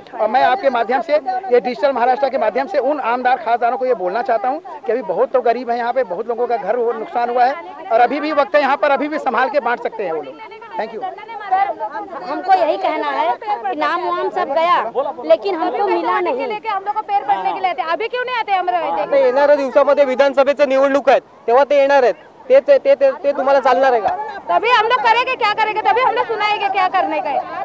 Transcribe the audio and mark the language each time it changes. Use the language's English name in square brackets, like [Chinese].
[Hindi] और मैं आपके माध्यम से, ये डिजिटल महाराष्ट्र के माध्यम से उन आमदार खासदारों को ये बोलना चाहता हूँ कि अभी बहुत तो गरीब है यहाँ पे, बहुत लोगों का घर नुकसान हुआ है, और अभी भी वक्त है यहाँ पर, अभी भी संभाल के बांट सकते हैं वो लोग। [English] Thank you. [Hindi] हमको यही कहना है कि नाम वाम सब गया, लेकिन हमको मिला नहीं। हम लोग को पैर पडने के लिए आते, अभी क्यों नहीं आते अमरावती? [Marathi] येणाऱ्या दिवसामध्ये विधानसभेच्या निवडणूक आहेत, तेव्हा ते येणार आहेत, ते तुम्हाला चालणार आहे का? [Hindi] तभी हम लोग करेंगे, क्या करेंगे, तभी हम लोग सुनाएंगे क्या करने का है।